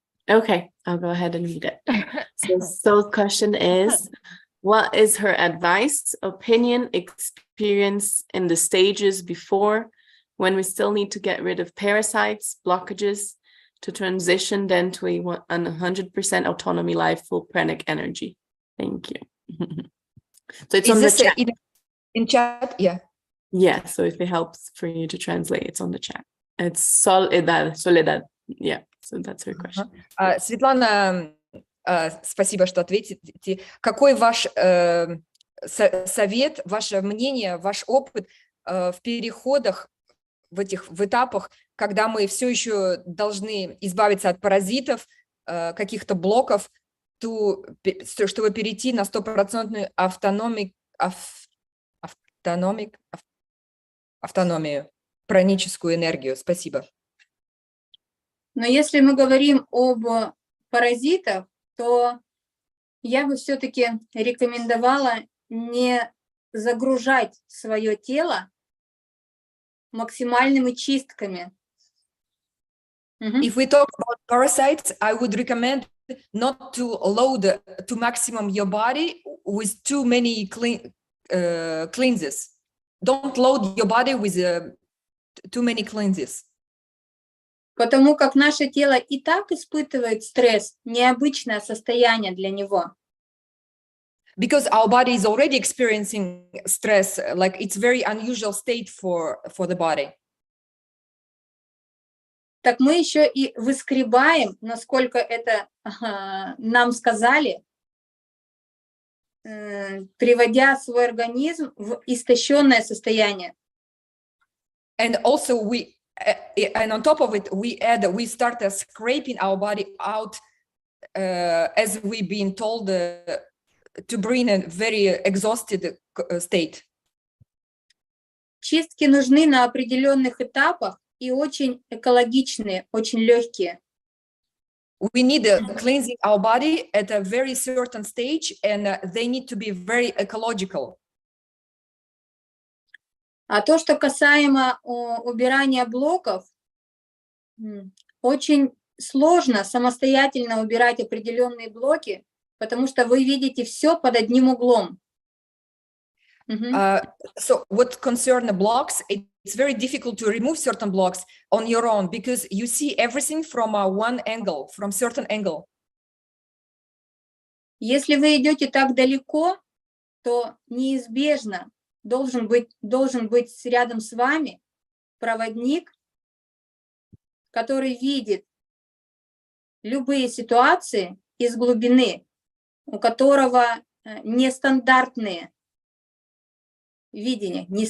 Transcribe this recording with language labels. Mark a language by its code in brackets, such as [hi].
[en] Okay, I'll go ahead and read it. So Sol's question is, what is her advice, opinion, experience in the stages before, when we still need to get rid of parasites, blockages, to transition then to a 100% autonomy life, full pranic energy? Thank you. So it's on the chat. In chat, yeah. Yeah, so if it helps for you to translate, it's on the chat. It's Soledad. Yeah, so that's her question. [ru] Светлана, спасибо, что ответите. Какой ваш совет, ваше мнение, ваш опыт в переходах, в этапах, когда мы все еще должны избавиться от паразитов, каких-то блоков, чтобы перейти на 100% автономию, праническую энергию? Спасибо. Но если мы говорим об паразитах, то я бы все-таки рекомендовала не загружать свое тело максимальными чистками. [en] If we talk about parasites, I would recommend not to load to maximum your body with too many cleanses. Don't load your body with too many cleanses. [ru] Потому как наше тело и так испытывает стресс, необычное состояние для него. [en] Because our body is already experiencing stress, like it's very unusual state for the body. [ru] Так мы еще и выскребаем, насколько это нам сказали, приводя свой организм в истощенное состояние. [en] And also and on top of it, we start scraping our body out as we've been told to bring a very exhausted state. [ru] Чистки нужны на определенных этапах и очень экологичные, очень легкие. [en] We need cleansing our body at a very certain stage, and they need to be very ecological. [ru] А то, что касаемо убирания блоков, очень сложно самостоятельно убирать определенные блоки, потому что вы видите все под одним углом. [en] So what concern the blocks, it's very difficult to remove certain blocks on your own because you see everything from one angle, from certain angle. [ru] Если вы идете так далеко, то неизбежно должен быть рядом с вами проводник, который видит любые ситуации из глубины, у которого нестандартное видение.